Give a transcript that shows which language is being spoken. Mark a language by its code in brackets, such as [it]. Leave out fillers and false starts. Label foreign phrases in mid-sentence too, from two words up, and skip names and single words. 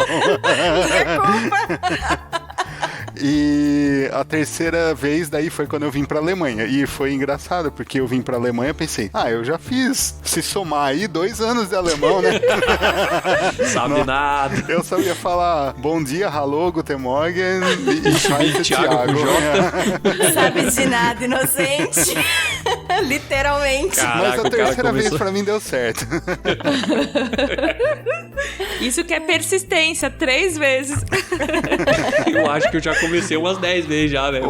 [pt] Minha culpa. E a 3ª vez daí foi quando eu vim pra Alemanha. E foi engraçado, porque eu vim pra Alemanha e pensei, eu já fiz, se somar aí, 2 anos de alemão, né? Sabe nada. Eu sabia falar bom dia, [de] hallo, guten Morgen e Thiago. [pt] Sabe de nada, inocente. Literalmente. Mas a 3ª vez pra mim deu certo. Isso que é persistência, 3 vezes. Eu acho que eu já comecei umas 10 vezes já, velho.